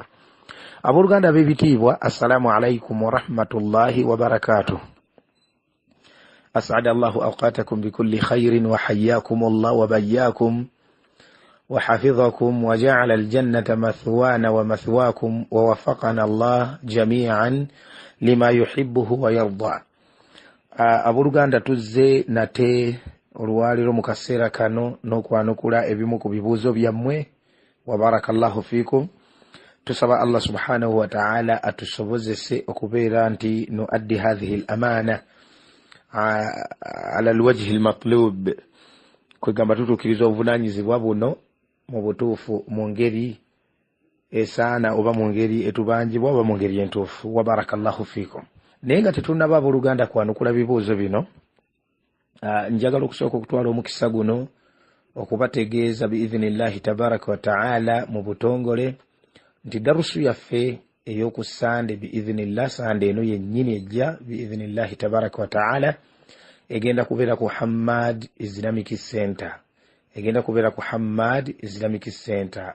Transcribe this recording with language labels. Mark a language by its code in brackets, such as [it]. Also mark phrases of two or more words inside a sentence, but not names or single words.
[ar] أبورغانا بيبتيبوا السلام عليكم ورحمة الله وبركاته. أسعد الله أوقاتكم بكل خير وحياكم الله وبياكم وحفظكم وجعل الجنة مثوانا ومثواكم ووفقنا الله جميعا لما يحبه ويرضى. [lg] Abuluganda tuzze nate olwaliro mu kaseera kano n'okwanukula ebimu ku bibuuzo byammwe [ar] وبارك الله فيكم. [lg] Tusaba Allah [ar] سبحانه وتعالى [lg] atusobozese okubeera nti [ar] نؤدي هذه الأمانة على الوجه المطلوب, [lg] kwegamba tutuukiriza obuvunaanyizibwa buno mu butuufu mu ngeri esaana oba mu ngeri etubanjibwa oba mu ngeri entuufu. [ar] وبارك الله فيكم. [lg] Naye nga tetunnaba abooluganda kwanukula bibuuzo bino, njagala okusooka okutwala omukisa guno okubategeeza [ar] بإذن الله تبارك وتعالى [lg] mu butongole nti darusu yaffe ey'oku Sande biidhnillah, Sande eno yennyini ejja [ar] بإذن الله تبارك وتعالى [lg] egenda kubeera ku Hamad Islamic Center, egenda kubeera ku Hamad Islamic Center.